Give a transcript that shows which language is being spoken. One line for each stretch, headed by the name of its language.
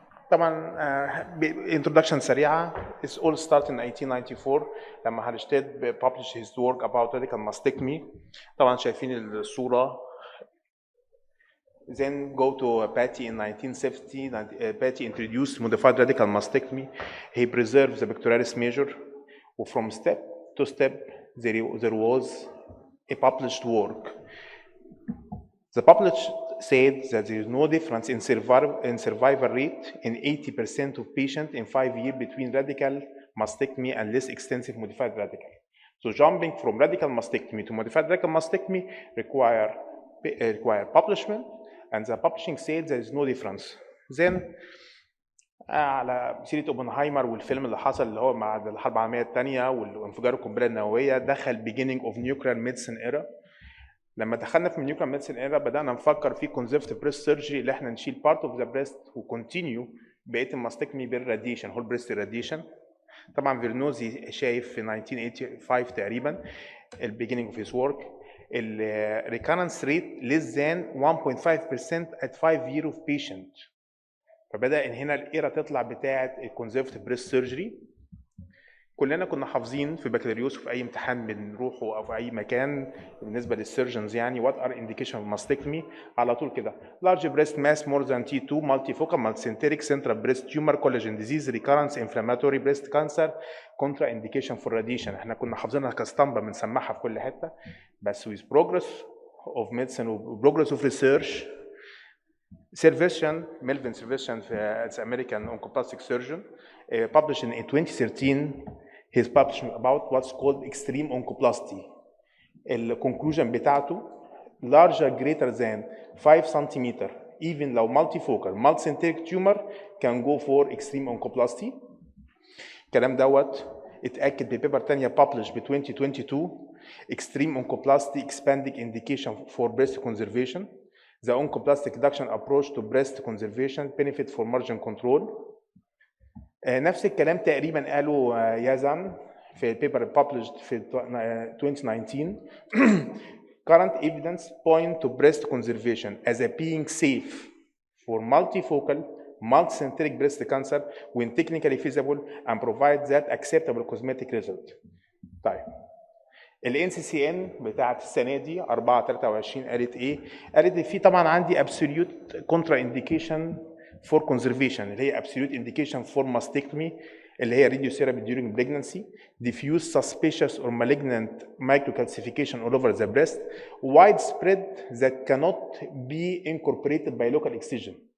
Arabic: طبعا introduction سريعة.
English: It's all started in 1894 لما Halsted published his work about radical mastectomy.
Arabic: طبعا شايفين الصورة.
English: Then go to Patty in 1970. Patty introduced modified radical mastectomy. He preserved the pectoralis major. From step to step there was a published work. The published said that there is no difference in survival rate in 80% of patients in 5 years between radical mastectomy and less extensive modified radical. So jumping from radical mastectomy to modified radical mastectomy require publishment, and the publishing said there is no difference.
Arabic: Then على سيرة اوبنهايمر والفيلم اللي حصل اللي هو مع الحرب العالمية الثانية وانفجار القنبلة النووية دخل
English: beginning of nuclear medicine era.
Arabic: لما دخلنا في النيوكلير ميديسن ايرا بدانا نفكر في كونزرفتيف بريست سيرجري اللي احنا نشيل بارت اوف ذا بريست وكونتينيو بقيه الماستكمي بالراديشن هول بريست راديشن. طبعا فيرنوزي شايف في 1985 تقريبا البيجينينج اوف هيز ورك الريكارنس ريت
English: less than 1.5% at 5 years of patient.
Arabic: فبدا ان هنا الايرا تطلع بتاعه الكونزرفتيف بريست سيرجري. كلنا كنا حافظين في بكالوريوس في اي امتحان بنروحه او في اي مكان بالنسبه للسيرجنز يعني وات ار انديكيشن اوف ماستكتومي على طول كده لارج بريست ماس مور ذان تي 2 مالتي فوكال مالسنتريك سنترال بريست تيومر كولاجين ديزيز ريكارنس انفلاماتوري بريست كانسر كونترا انديكيشن فور راديشن. احنا كنا حافظينها كاسطمبه بنسمعها في كل حته
English: بس with progress of medicine و progress of research Servetian, Melvin Servetian, it's American oncoplastic surgeon, published in 2013. He's published about what's called extreme oncoplasty. The conclusion بتاعته larger greater than 5 cm, even لو multifocal, multicentric tumor can go for extreme oncoplasty.
Arabic: الكلام دوت اتأكد ببيبر تانية
English: published ب 2022 extreme oncoplasty expanding indication for breast conservation. The oncoplastic reduction approach to breast conservation benefit for margin control.
Arabic: نفس الكلام تقريبا قاله يازان في البيبر published في 2019.
English: Current evidence point to breast conservation as a being safe for multifocal, multicentric breast cancer when technically feasible and provide that acceptable cosmetic result.
Arabic: طيب ال NCCN بتاعت السنه دي 4/23 قالت ايه؟ قالت في طبعا عندي absolute
English: contraindication for conservation اللي هي absolute indication for mastectomy اللي هي radiotherapy during pregnancy, diffuse suspicious or malignant microcalcification all over the breast, widespread that cannot be incorporated by local excision.